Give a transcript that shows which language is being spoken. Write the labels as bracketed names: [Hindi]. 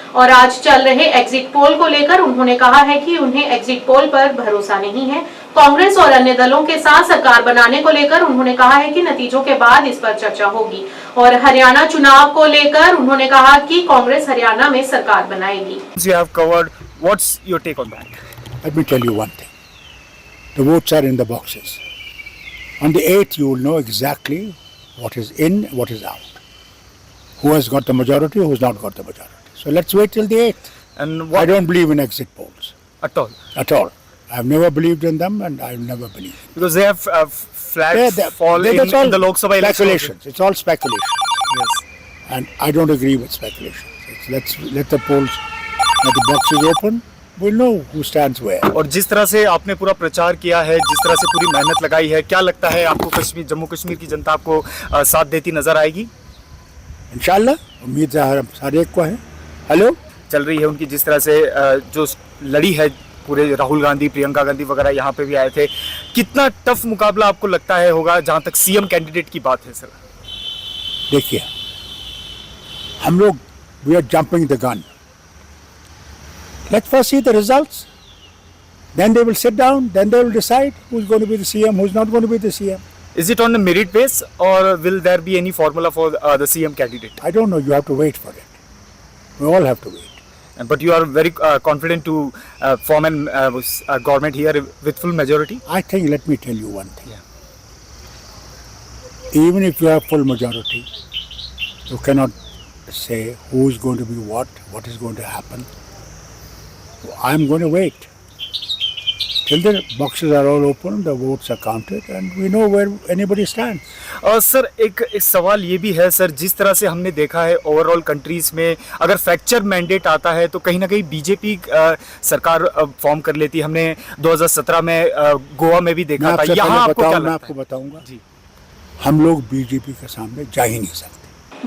[Hindi] और आज चल रहे एग्जिट पोल को लेकर उन्होंने कहा है कि उन्हें एग्जिट पोल पर भरोसा नहीं है। कांग्रेस और अन्य दलों के साथ सरकार बनाने को लेकर उन्होंने कहा है कि नतीजों के बाद इस पर चर्चा होगी। और हरियाणा चुनाव को लेकर उन्होंने कहा कि कांग्रेस हरियाणा में सरकार बनाएगी। [English] You have covered. What's your take on that? Let me tell you one thing. The votes are in the boxes. On the 8th, you will know exactly what is in, what is out. Who has got the majority, who has not got the majority. So let's wait till the 8th. And what I don't believe in exit polls. at all? At all. I've never believed in them and I'll never believe. Because they have flat fall in the Lok Sabha election. Speculations. It's all speculation. Yes. And I don't agree with speculation. Let's let the polls, let the boxes open. We'll know who stands where. [Hindi] और जिस तरह से आपने पूरा प्रचार किया है, जिस तरह से पूरी मेहनत लगाई है, क्या लगता है आपको जम्मू कश्मीर की जनता आपको साथ देती नजर आएगी? इंशाल्लाह, उम्मीद हर एक को है। हेलो, चल रही है उनकी, जिस तरह से जो लड़ी है पूरे राहुल गांधी, प्रियंका गांधी वगैरह यहाँ पे भी आए थे। कितना टफ मुकाबला आपको लगता है होगा जहाँ तक सीएम कैंडिडेट की बात है सर? देखिए, हम लोग [English] We are jumping the gun. Let's first see the results. Then they will sit down. Then they will decide who's going to be the CM, who's not going to be the CM. Is it on the merit base or will there be any formula for the CM candidate? I don't know. You have to wait for it. We all have to wait. But you are very confident to form a government here with full majority? I think, let me tell you one thing. Even if you have full majority, you cannot say who is going to be what is going to happen. I'm going to wait till the boxes are all open, the votes are counted, and we know where anybody stands. [Hindi] Sir एक सवाल ये भी है sir, जिस तरह से हमने देखा है ओवरऑल कंट्रीज में अगर फ्रैक्चर मैंडेट आता है तो कहीं ना कहीं बीजेपी सरकार फॉर्म कर लेती है। हमने 2017 में गोवा में भी देखा था। यहाँ आपको क्या लगता है? मैं आपको बताऊंगा जी। हम लोग बीजेपी के सामने जा ही नहीं सकते।